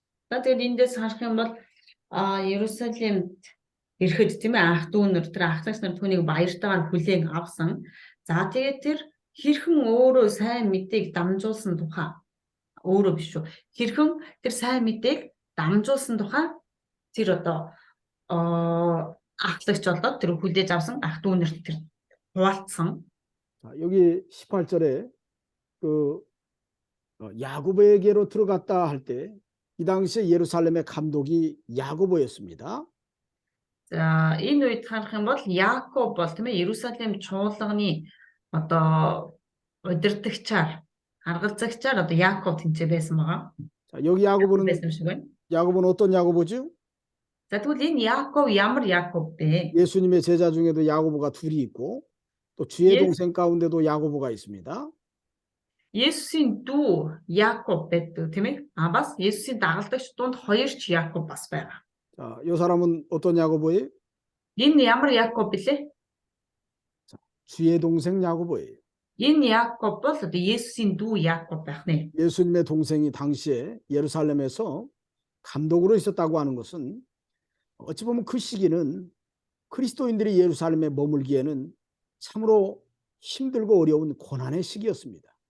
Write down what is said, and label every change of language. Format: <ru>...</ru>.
<mn>За тэгээд эндээс харах юм бол Иерусалимд ирэхэд тийм ээ ах дүүнэр тэр ахлагч нар түүнийг баяртайгаар хүлээн авсан. За тэгээд тэр хэрхэн өөрөө сайн мэдээг дамжуулсан тухай өөрөө биш шүү. Хэрхэн тэр сайн мэдээг дамжуулсан тухай тэр одоо ахлагч болоод тэр хүлээж авсан ах дүүнэрт тэр хуваалцсан.</mn> <ko>자, 여기 18절에 그 야고보에게로 들어갔다 할 때 이 당시에 예루살렘의 감독이 야고보였습니다.</ko> <mn>За энэ үед харах юм бол Яаков бол тийм ээ Иерусалим чуулганы одоо удирдагчаар харгалзагчаар одоо Яаков тэнцээ байсан байгаа.</mn> <ko>자, 여기 야고보는</ko> <mn>байсан шиг байна.</mn> <ko>야고보는 어떤 야고보죠?</ko> <mn>За тэгвэл энэ Яаков ямар Яаков бэ?</mn> <ko>예수님의 제자 중에도 야고보가 둘이 있고 또 주의 예. 동생 가운데도 야고보가 있습니다.</ko> <mn>Есүсийн дүү Яаков байдаг тийм ээ. Бас Есүсийн дагалдагч дунд хоёр ч Яаков бас байгаа.</mn> <ko>자, 이 사람은 어떤 야고보예요?</ko> <mn>Энэ ямар Яаков бэлээ?</mn> <ko>주의 동생 야고보예요.</ko> <mn>Энэ Яаков бол одоо Есүсийн дүү Яаков байх нэ.</mn> <ko>예수님의 동생이 당시에 예루살렘에서 감독으로 있었다고 하는 것은 어찌 보면 그 시기는 그리스도인들이 예루살렘에 머물기에는 참으로 힘들고 어려운 고난의 시기였습니다.</ko>